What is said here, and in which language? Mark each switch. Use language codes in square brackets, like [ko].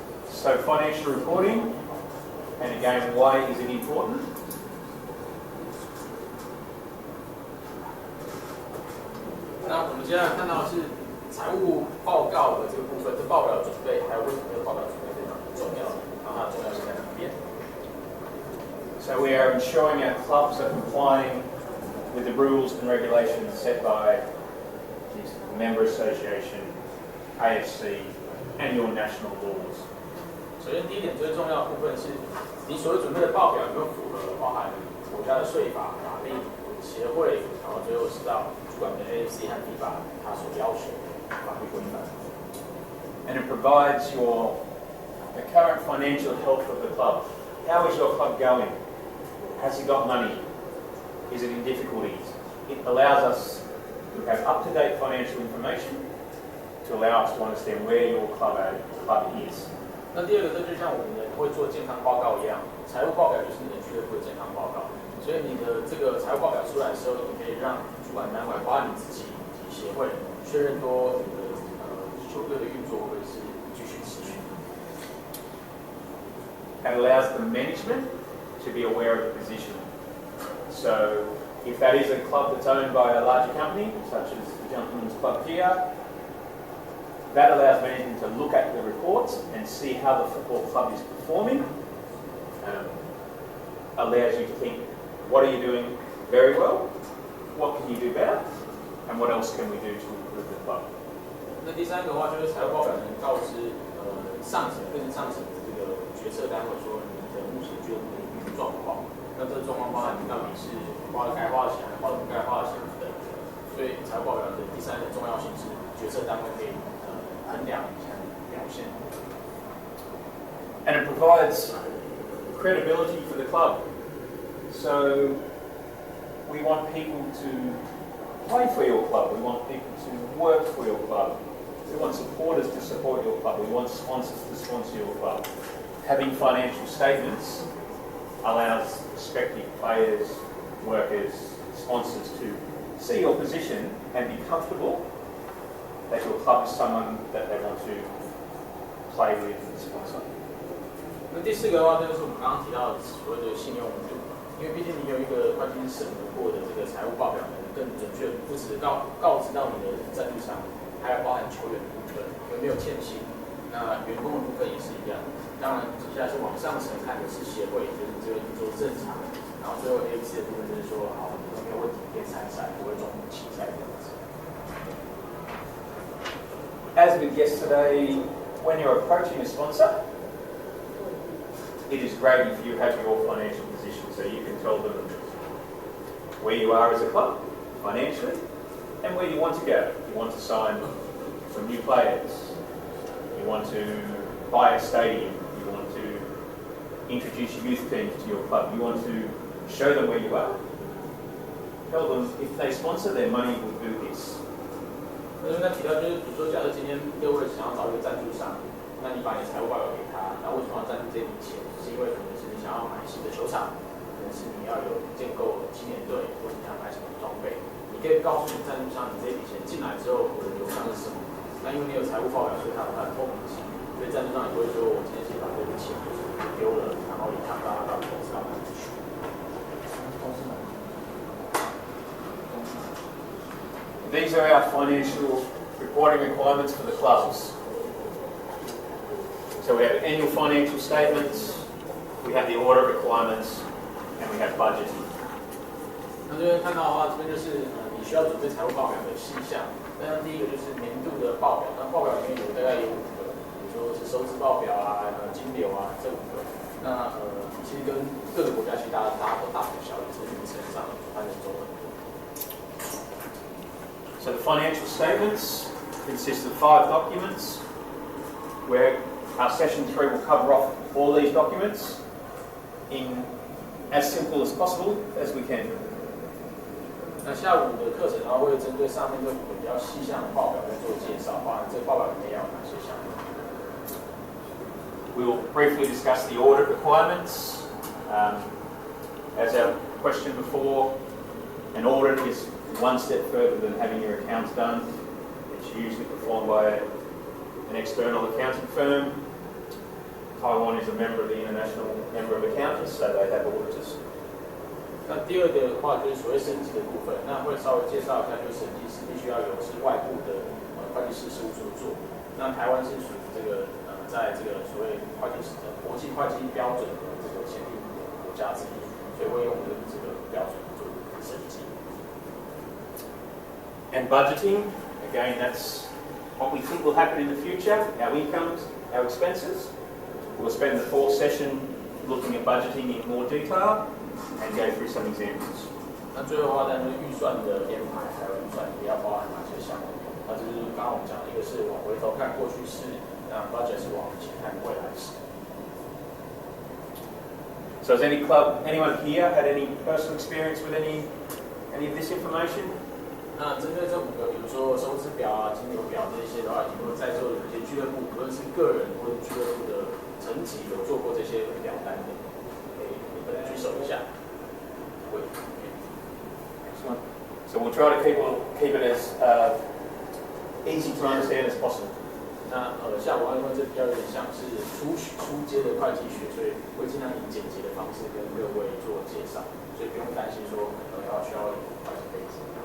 [en] So financial reporting, and again, why is it important? [zh] 那我们接下来看到的是财务报告的这个部分，这报表的准备，还有为什么这个报表准备非常重要，然后它的重要性在哪边？ [en] So we are ensuring our clubs are complying with the rules and regulations set by the Member Association, AFC, and your national laws. [zh] 首先，第一点最重要的部分是，你所准备的报表有没有符合包含国家的税法、法令、协会，然后最后是到主管的 AFC 和 FIFA 它所要求的法律规范。 [en] and it provides the current financial health of the club. How is your club going? Has it got money? Is it in difficulties? It allows us to have up-to-date financial information to allow us to understand where your club is. [zh] 那第二个，这就像我们会做健康报告一样，财务报表就是你的俱乐部的健康报告。所以你的这个财务报表出来的时候，你可以让主管单位包括你自己以及协会确认多你的球队的运作会是继续持续。 [en] It allows the management to be aware of the position. So if that is a club that's owned by a larger company, such as the Gentlemen's Club here, that allows management to look at the reports and see how the football club is performing. Allows you to think, what are you doing very well? What can you do better? And what else can we do to improve the club? [zh] 那第三个的话就是财务报表能告知上层更上层的这个决策单位说你的目前俱乐部的运营状况。那这个状况包含你到底是花了该花的钱，还花了不该花的钱等等。所以财务报表的第三个重要性是决策单位可以衡量一下表现。 [en] And it provides credibility for the club. So we want people to play for your club. We want people to work for your club. We want supporters to support your club. We want sponsors to sponsor your club. Having financial statements allows prospective players, workers, sponsors to see your position and be comfortable that your club is someone that they want to play with and sponsor. [zh] 那第四个的话，就是我们刚刚提到的所谓的信用度，因为毕竟你有一个会计师审核过的这个财务报表，能更准确不只告知到你的赞助商，还有包含球员的部分有没有欠薪，那员工的部分也是一样。当然，接下来是往上层看的是协会，就是这个运作正常，然后最后 ABC 的部分就是说，好，你没有问题可以参赛，不会中途弃赛这样子。 [en] As with yesterday, when you're approaching a sponsor, it is great if you have your financial position, so you can tell them where you are as a club financially and where you want to go. You want to sign some new players, you want to buy a stadium, you want to introduce youth teams to your club, you want to show them where you are. Tell them if they sponsor, their money will do this. [zh] 那提到就是，比如说，假设今天各位想要找一个赞助商，那你把你财务报表给他，那为什么要赞助这笔钱？是因为可能是你想要买新的球场，可能是你要有建构青年队，或者你要买什么装备。你可以告诉你赞助商，你这笔钱进来之后，我的流向是什么？那因为你有财务报表，所以它有它的透明性，所以赞助商也不会说我今天先把这笔钱丢了，然后也看不到它到底投资到哪里去。 [en] These are our financial reporting requirements for the clubs. So we have annual financial statements, we have the audit requirements, and we have budgeting. [zh] 那这边看到的话，这边就是你需要准备财务报表的细项。那第一个就是年度的报表，那报表里面大概有5个，比如说是收支报表啊、金流啊这5个。那其实跟各个国家其实大家都大同小异，只是名称上翻成中文。 [en] So the financial statements consist of 5 documents, where our session 3 will cover off all these documents in as simple as possible as we can. [zh] 那下午的课程的话，会针对上面这5个比较细项的报表来做介绍，包含这个报表里面要有哪些项目。 [en] We will briefly discuss the audit requirements. As our question before, an audit is one step further than having your accounts done. It's usually performed by an external accounting firm. Taiwan is a member of the International Member of Accountants, so they have auditors. [zh] 那第二个的话就是所谓审计的部分，那会稍微介绍一下，就是审计师必须要有是外部的会计师事务所做。那台湾是属于这个在这个所谓会计师国际会计标准的这个前5个国家之一，所以会用这个标准做审计。 [en] And budgeting, again, that's what we think will happen in the future, our incomes, our expenses. We'll spend the 4th session looking at budgeting in more detail and go through some examples. [zh] 那最后的话，但是预算的编排还有预算也要包含哪些项目？那就是刚刚我们讲的，一个是往回头看过去式，那 budget 是往前看未来式。 [en] So has anyone here had any personal experience with any of this information? [zh] 那针对这5个，比如说收支表啊、金流表这些的话，如果在座的这些俱乐部，无论是个人或者俱乐部的层级有做过这些表单的，可以举手一下。 [en] Excellent. So we'll try to keep it as easy to understand as possible. [zh] 那像我因为这比较有点像是初阶的会计学，所以会尽量以简洁的方式跟各位做介绍，所以不用担心说可能需要会计背景。